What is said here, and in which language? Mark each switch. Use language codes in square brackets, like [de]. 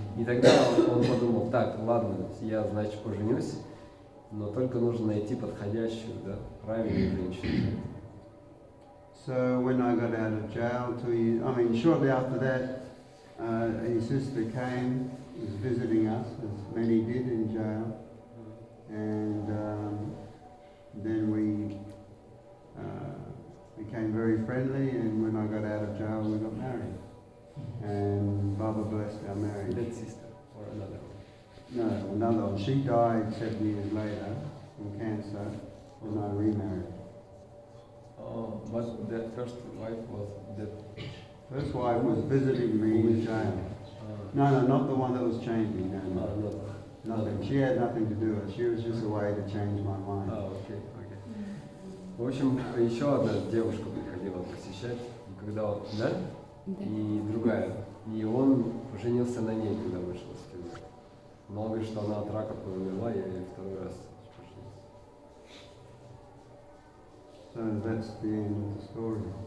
[ru] И тогда он подумал, так, ладно, я, значит, поженюсь, но только нужно найти подходящую, да, правильную женщину. [en] So when I got out of jail, shortly after that, his sister came, was visiting us, as many did in jail, and then we became very friendly, and when I got out of jail, we got married. And Baba blessed our marriage. That sister or another one? No, another one. She died 7 years later from cancer, and I remarried. Oh, but the first wife was dead. First wife was visiting me in jail. No, not the one that was changing. No. Nothing. She had nothing to do with it. She was just a way to change my mind. [ru] Окей. В общем, еще одна девушка приходила посещать, когда он, да? Да. И другая. И он женился на ней, когда вышел из тюрьмы. Но он говорит, что она от рака умерла, я ей второй раз поженился. [en] So that's the end of the story.